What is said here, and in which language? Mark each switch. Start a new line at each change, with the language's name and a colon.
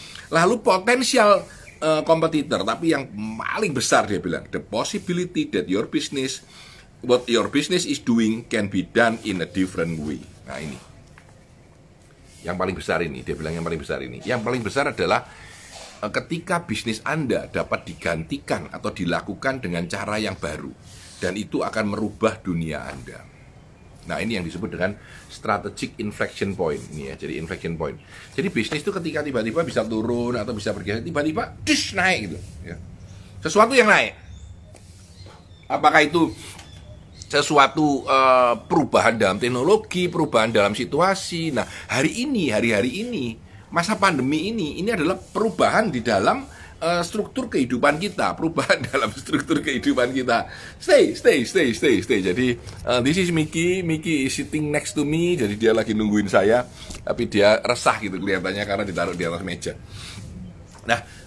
Indonesian: Lalu potensial kompetitor, tapi yang paling besar dia bilang,
English: the possibility that what your business is doing can be done in a different way.
Indonesian: Nah ini yang paling besar ini, dia bilang yang paling besar ini. Yang paling besar adalah ketika bisnis Anda dapat digantikan atau dilakukan dengan cara yang baru, dan itu akan merubah dunia Anda. Nah ini yang disebut dengan strategic inflection point ini ya. Jadi inflection point. Jadi bisnis itu ketika tiba-tiba bisa turun atau bisa bergeser, tiba-tiba naik gitu ya. Sesuatu yang naik. Apakah itu sesuatu perubahan dalam teknologi, perubahan dalam situasi. Nah, hari ini, masa pandemi ini adalah perubahan di dalam struktur kehidupan kita, perubahan dalam struktur kehidupan kita. Stay. Jadi
English: this is Mickey is sitting next to me.
Indonesian: Jadi dia lagi nungguin saya, tapi dia resah gitu kelihatannya karena ditaruh di atas meja. Nah,